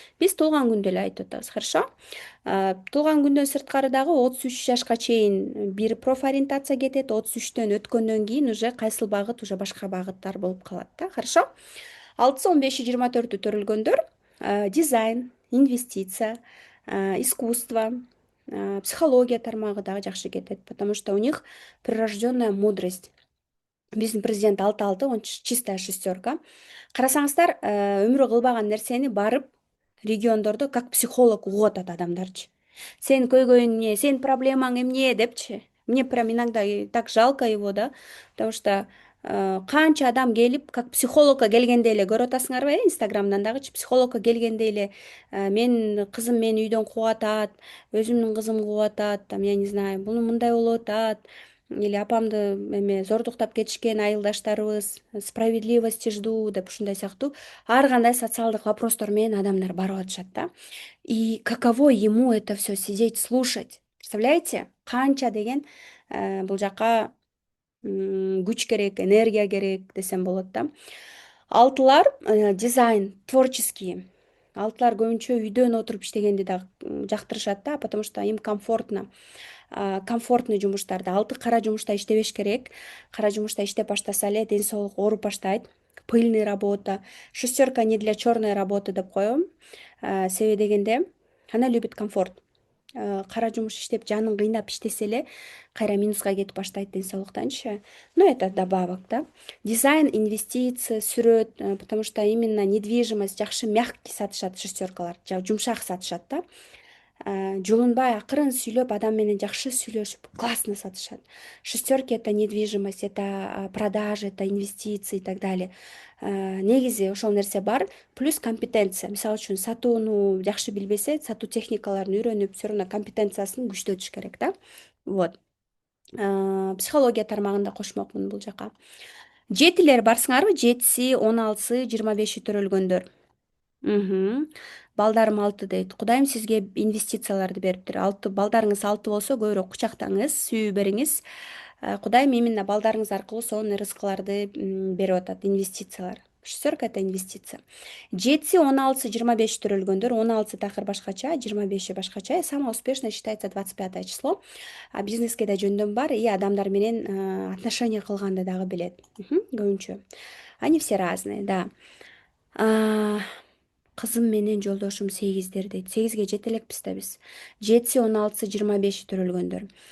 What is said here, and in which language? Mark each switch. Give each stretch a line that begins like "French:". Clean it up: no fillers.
Kyrgyz: Биз туулган күндө эле айтып атабыз,
Russian: хорошо?
Kyrgyz: Туулган күндөн сырткары дагы 33 жашка чейин бир профориентация кетет, 33-төн өткөндөн кийин уже кайсыл багыт уже башка багыттар болуп калат да, хорошо? 6-сы, 15-и, 24-ү төрөлгөндөр дизайн, инвестиция, искусство, психология тармагы дагы жакшы кетет,
Russian: потому что у них прирожденная мудрость.
Kyrgyz: Биздин президент 6-6,
Russian: он чистая шестерка.
Kyrgyz: Карасаңыздар, өмүрү кылбаган нерсени барып региондордо
Russian: как психолог
Kyrgyz: угуп атат адамдарчы. Сенин көйгөйүң эмне, сенин проблемаң эмне депчи.
Russian: Мне прям иногда так жалко его, да,
Kyrgyz: потому что канча адам келип, как психологко келгендей эле көрүп атасыңарбы, инстаграмдан дагычы психологко келгендей эле, менин кызым мени үйдөн кууп атат, өзүмдүн кызым кууп атат,
Russian: там, я не знаю,
Kyrgyz: буну мындай болуп атат, или апамды эме зордуктап кетишкен айылдаштарыбыз,
Russian: справедливости жду
Kyrgyz: деп ушундай сыяктуу ар кандай социалдык вопростор менен адамдар барып атышат да.
Russian: И каково ему это все сидеть, слушать? Представляете?
Kyrgyz: Канча деген бул жака күч керек, энергия керек десем болот да. Алтылар дизайн, творческий. Алтылар көбүнчө үйдөн отуруп иштегенди да жактырышат да,
Russian: потому что им комфортно.
Kyrgyz: Комфортный жумуштарда, алты кара жумушта иштебеш керек. Кара жумушта иштеп баштаса эле ден соолук ооруп баштайт.
Russian: Пыльный работа. Шестерка не для черной работы
Kyrgyz: деп коем. Себеби дегенде,
Russian: она любит комфорт.
Kyrgyz: Кара жумуш иштеп жанын кыйнап иштесе эле кайра минуска кетип баштайт ден соолуктанчы.
Russian: Но это добавок, да.
Kyrgyz: Дизайн, инвестиция, сүрөт,
Russian: потому что именно недвижимость
Kyrgyz: жакшы мягкий сатышат шестеркалар, жумшак сатышат да. Жулунбай акырын сүйлөп, адам менен жакшы сүйлөшүп, классно сатышат.
Russian: Шестерки — это недвижимость, это продажи, это инвестиции и так далее.
Kyrgyz: Негизи ошол нерсе бар, плюс компетенция. Мисалы үчүн сатууну жакшы билбесе, сатуу техникаларын үйрөнүп,
Russian: всё равно
Kyrgyz: компетенциясын күчтөтүш керек да. Вот. Психология тармагында кошмокмун бул жака. Жетилер барсыңарбы? 7-си, 16-сы, 25-и төрөлгөндөр. Балдарым 6 дейт. Кудайым сизге инвестицияларды бериптир. Балдарыңыз 6 болсо көбүрөөк кучактаңыз, сүйүү бериңиз. Кудайым именно балдарыңыз аркылуу сонун рызкыларды берип атат, инвестициялар. Шестерка — это инвестиция. Жетиси, 16, 25 төрөлгөндөр, 16 такыр башкача, 25 башкача.
Russian: Самое успешное считается 25 число.
Kyrgyz: Бизнеске да жөндөм бар,
Russian: и
Kyrgyz: адамдар менен отношения кылганды дагы билет. Көбүнчө.
Russian: Они все разные, да. А,
Kyrgyz: Кызым менен жолдошум 8 дейт. 8ге жете элекпиз да биз. Жетиси, 16, 25 төрөлгөндөр.